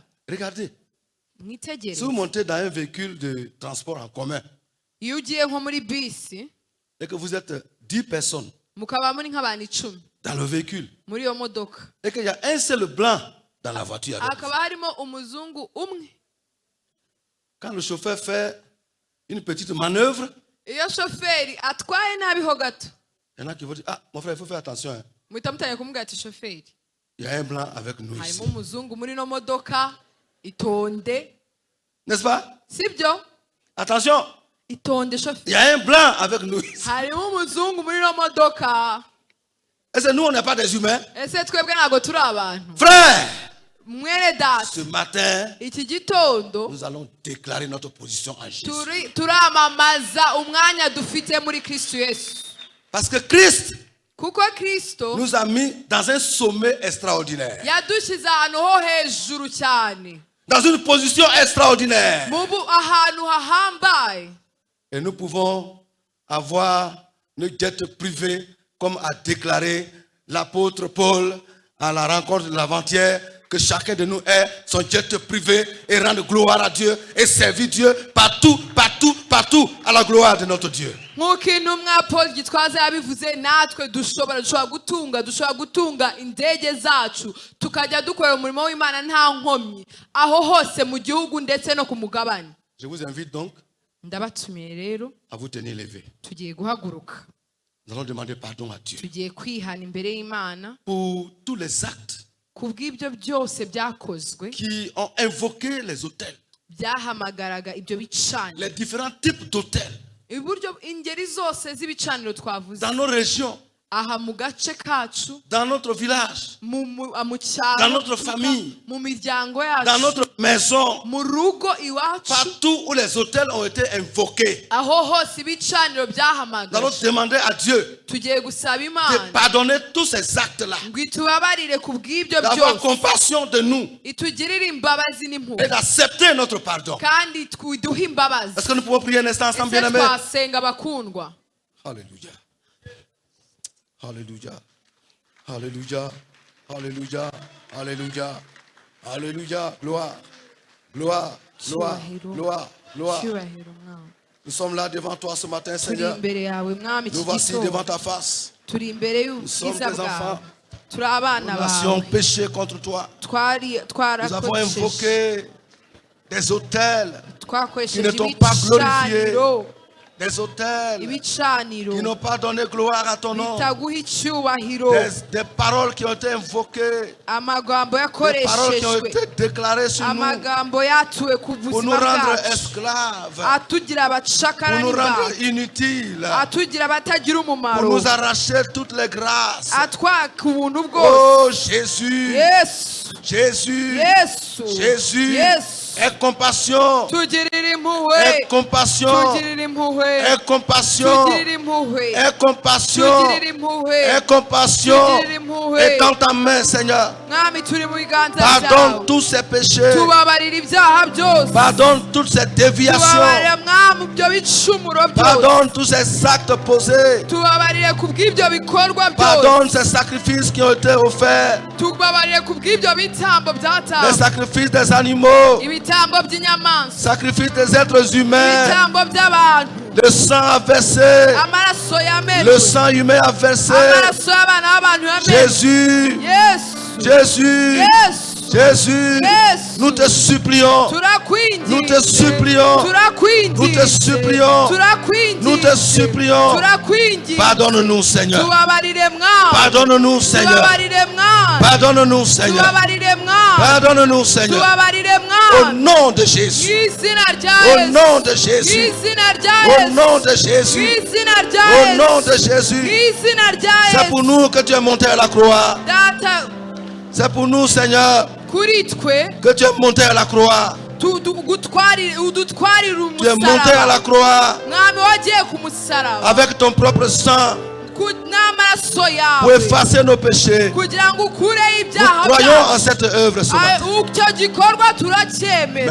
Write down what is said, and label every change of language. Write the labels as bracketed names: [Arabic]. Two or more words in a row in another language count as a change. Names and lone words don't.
[French] Regardez, si [Kinyarwanda] Mwitegereze, [French] vous montez dans un véhicule de transport en commun [Kinyarwanda] iyo ugiye nko muri bisi [French] et que vous êtes 10 personnes [Kinyarwanda] mukaba muri nk'abantu 10 [French] dans le véhicule [Kinyarwanda] muri iyo modoka, [French] et qu'il y a un seul blanc dans la voiture avec vous. [Kinyarwanda] hakaba harimo umuzungu umwe, [French] Quand le chauffeur fait une petite manœuvre, [Kinyarwanda] iyo shoferi atwaye nabi ho gato [French] il y en a qui vont dire, ah, mon frère, il faut faire attention, hein. [Kinyarwanda] muhita mutangira kumubwira ati shoferi, [French] Il y a un blanc avec nous ici. [Kinyarwanda] harimo umuzungu muri ino modoka, itonde. [French] N'est-ce pas? [Kinyarwanda] Sibyo? [French] Attention, [Kinyarwanda] Itonde [French] il [Kinyarwanda] shoferi, [French] y a un blanc avec nous ici. [Kinyarwanda] harimo umuzungu muri ino modoka. [French] Est-ce que nous, on n'est pas des humains? [Kinyarwanda] Ese twebwe ntabwo turi abantu? [French] Frère, [Kinyarwanda] Mwene [French] ce [Kinyarwanda] data, [French] matin, [Kinyarwanda] iki gitondo [French] nous allons déclarer notre position en Jésus. [Kinyarwanda] turamamaza umwanya dufite muri Kristo Yesu, [French] Parce que Christ [Kinyarwanda] kuko Kristo [French] nous a mis dans un sommet extraordinaire, [Kinyarwanda] yadushyize ahantu ho hejuru cyane, [French] dans une position extraordinaire. [Kinyarwanda] ahantu hahambaye, [French] Et nous pouvons avoir une jet privée, comme a déclaré l'apôtre Paul à la rencontre de l'avant-hier, que chacun de nous ait son jet privé et rende gloire à Dieu et servir Dieu partout, partout, partout à la gloire de notre Dieu. [Kinyarwanda] nk'uko intumwa Paul Gitwaza yabivuze, natwe dushobora gutunga indege zacu tukajya dukorera umurimo w'Imana nta nkomyi, aho hose mu gihugu ndetse no ku mugabane. [French] Je vous invite donc [Kinyarwanda] Ndabatumiye rero, [French] à vous tenir levés. [Kinyarwanda] tugiye guhaguruka, [French] Nous allons demander pardon à Dieu [Kinyarwanda] tugiye kwihana imbere y'Imana [French] pour tous les actes [Kinyarwanda] ku bw'ibyo byose byakozwe [French] qui ont invoqué les hôtels, [Kinyarwanda] byahamagaraga ibyo bicaniro, [French] les différents types d'hôtels [Kinyarwanda] uburyo ingeri zose z'ibicaniro twavuze [French] dans nos régions, [Kinyarwanda] aha mu gace kacu, [French] dans notre village, [Kinyarwanda] mu [French] dans [Kinyarwanda] cyaro, [French] notre famille, [Kinyarwanda] mu miryango [French] dans [Kinyarwanda] yacu, [French] notre maison, [Kinyarwanda] mu rugo iwacu, [French] partout où les hôtels ont été invoqués. [Kinyarwanda] aho hose ibicaniro [French] Nous allons [Kinyarwanda] byahamagaje, [French] demander à Dieu [Kinyarwanda] tugiye gusaba [French] de [Kinyarwanda] Imana [French] pardonner tous ces actes-là, [Kinyarwanda] ngo itubabarire ku bw'ibyo [French] d'avoir [Kinyarwanda] byose, [French] compassion de nous [Kinyarwanda] itugirire imbabazi [French] et [Kinyarwanda] n'impuhwe, [French] d'accepter notre pardon. [Kinyarwanda] kandi iduhe imbabazi. [French] Est-ce que nous pouvons prier un instant ensemble, [Kinyarwanda] Ese [French] bien-aimés? [Kinyarwanda] twasenga bakundwa? [French] Alléluia. Alléluia. Alléluia. Alléluia. Alléluia. Alléluia. Gloire. Gloire. Gloire. Gloire. Gloire. [Kinyarwanda] Cyubahiro Mwami. [French] Nous sommes là devant toi ce matin, [Kinyarwanda] Turi [French] Seigneur. [Kinyarwanda] imbere yawe Mwami iki [French] Nous voici devant [Kinyarwanda] gitondo, [French] ta face. [Kinyarwanda] turi imbere [French] sommes [Kinyarwanda] y'ubwiza [French] tes [Kinyarwanda] bwawe, [French] enfants. [Kinyarwanda] turi abana [French] Nous avions [Kinyarwanda] bawe, [French] péché contre toi. Nous avons [Kinyarwanda] twarakoresheje [French] invoqué des hôtels qui ne [Kinyarwanda] twakoresheje [French] t'ont pas glorifié. [Kinyarwanda] ibicaniro [French] des autels [Kinyarwanda] ibicaniro [French] qui n'ont pas donné gloire à ton nom, [Kinyarwanda] bitaguha icyubahiro, [French] des paroles qui ont été invoquées, [Kinyarwanda] amagambo [French] des paroles qui ont [Kinyarwanda] yakoreshejwe, [French] été déclarées sur nous [Kinyarwanda] amagambo yatuwe ku [French] pour nous [Kinyarwanda] buzima [French] rendre [Kinyarwanda] bwacu, [French] esclaves, [Kinyarwanda] atugira abacakara [French] pour nous rendre [Kinyarwanda] n'imbata, [French] inutiles, [Kinyarwanda] atugira abatagira [French] pour [Kinyarwanda] umumaro, [French] nous arracher toutes les grâces. [Kinyarwanda] atwaka ubuntu bwose. [French] Oh Jésus, [Kinyarwanda] Yesu, [French] Jésus, [Kinyarwanda] Yesu, [French] Jésus, [Kinyarwanda] Yesu, [French] aie compassion, [Kinyarwanda] tugirire impuhwe, [French] aie compassion, [Kinyarwanda] tugirire impuhwe, [French] aie compassion, [Kinyarwanda] tugirire impuhwe, [French] aie compassion, [Kinyarwanda] tugirire impuhwe, [French] aie compassion. [Kinyarwanda] tugirire impuhwe. [French] Étends ta main, Seigneur. [Kinyarwanda] Mwami, turi mu biganza [French] Pardonne [Kinyarwanda] byawe, [French] tous ces péchés. [Kinyarwanda] tubabarira ibyaha byose, [French] Pardonne toutes ces déviations. [Kinyarwanda] tubabarira Mwami ibyo bicumuro byose, [French] Pardonne tous ces actes posés. [Kinyarwanda] tubabarire ku bw'ibyo bikorwa byose, [French] Pardonne ces sacrifices qui ont été offerts. [Kinyarwanda] tubabarire ku bw'ibyo bitambo [French] Les [Kinyarwanda] byatanzwe, [French] sacrifices des animaux. [Kinyarwanda] ibitambo by'inyamaswa, [French] Sacrifices des êtres humains. [Kinyarwanda] ibitambo by'abantu, [French] Le sang a versé. [Kinyarwanda] amaraso [French] Le [Kinyarwanda] yamenwe, [French] sang humain a versé. [Kinyarwanda] amaraso y'abana b'abantu yamenwe. [French] Jésus. [Kinyarwanda] Yesu, [French] Jésus. [Kinyarwanda] Yesu, [French] Jésus. [Kinyarwanda] Yesu, [French] Nous te supplions. [Kinyarwanda] turakwinginze, [French] Nous te supplions. [Kinyarwanda] turakwinginze, [French] Nous te supplions. [Kinyarwanda] turakwinginze, [French] Nous te supplions. [Kinyarwanda] turakwinginze, [French] Pardonne-nous, Seigneur. [Kinyarwanda] tubabarire Mwami, [French] Pardonne-nous, Seigneur. [Kinyarwanda] tubabarire Mwami, [French] Pardonne-nous, Seigneur. [Kinyarwanda] tubabarire Mwami, [French] Pardonne-nous, Seigneur. [Kinyarwanda] tubabarire [French] Au [Kinyarwanda] Mwami, [French] nom de [Kinyarwanda] mu [French] Jésus. [Kinyarwanda] izina rya [French] Au [Kinyarwanda] Yesu, [French] nom de [Kinyarwanda] mu [French] Jésus. [Kinyarwanda] izina rya [French] Au [Kinyarwanda] Yesu, [French] nom de [Kinyarwanda] mu [French] Jésus. [Kinyarwanda] izina rya [French] Au nom de [Kinyarwanda] Yesu, mu [French] Jésus. [Kinyarwanda] izina rya [French] C'est pour [Kinyarwanda] Yesu. [French] nous que tu es monté à la croix. [Kinyarwanda] Data, [French] C'est pour nous, Seigneur, [Kinyarwanda] kuri twe [French] que tu es monté à la croix. [Kinyarwanda] udutwarire [French] Tu es monté à la [Kinyarwanda] umusaraba, [French] croix [Kinyarwanda] Mwami wagiye ku musaraba [French] avec ton propre sang [Kinyarwanda] n'amaraso [French] pour [Kinyarwanda] yawe [French] effacer nos péchés. [Kinyarwanda] kugira ngo ukureho [French] Nous [Kinyarwanda] ibyaha [French] croyons en [Kinyarwanda] byacu. [French] cette œuvre ce matin. [Kinyarwanda] Icyo gikorwa turacyemera.